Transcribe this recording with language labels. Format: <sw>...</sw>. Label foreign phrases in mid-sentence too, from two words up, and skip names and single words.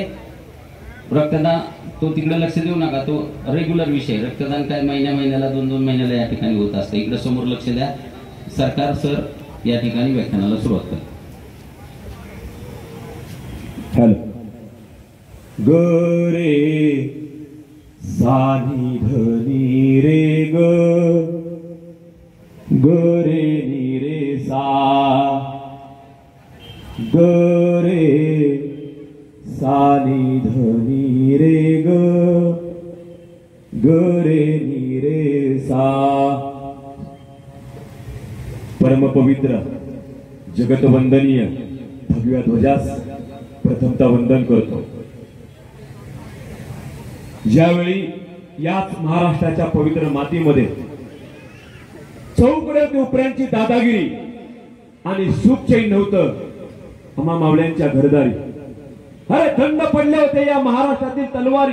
<mr>रक्तदान तो तिकडे लक्ष देऊ नका, तो रेग्युलर विषय. रक्तदान काय महिन्याला 2-2 महिन्याला या ठिकाणी होत असतं. इकडे समोर लक्ष द्या. सरकार सर या ठिकाणी व्याख्यानाला सुरुवात करते. ग रे सानी धनी रे ग रे नी रे सा ग रे सानी धनी रे ग रे नी रे सा. परमपवित्र जगतवंदनीय भगव्या ध्वजास प्रथमतः वंदन करतो. ज्यावेळी याच महाराष्ट्राच्या पवित्र मातीमध्ये चौकडे कोपऱ्यांची दादागिरी आणि सुखचैन नव्हतं, आम्हा मावळ्यांच्या घरदारी अरे थंड पडले होते या महाराष्ट्रातील तलवारी.</mr>